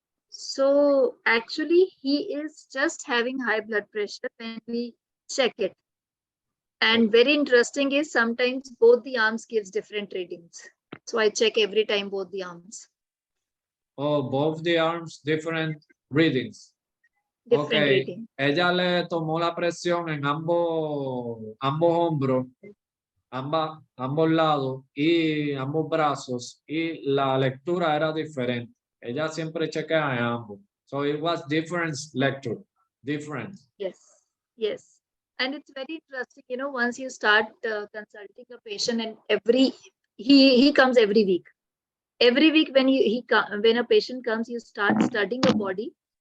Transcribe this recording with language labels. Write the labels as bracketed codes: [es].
[en] So actually he is just having high blood pressure when we check it. And very interesting is sometimes both the arms gives different readings. So I check every time both the arms. Oh, both the arms, different readings. Different Okay. reading. [es] Ella le tomó la presión en ambos hombros, ambos lados y ambos brazos, y la lectura era diferente. Ella siempre chequea en ambos. [en] So it was different lecture, different. Yes. And it's very interesting, once you start consulting a patient, and he comes every week. Every week when when a patient comes, you start studying a body.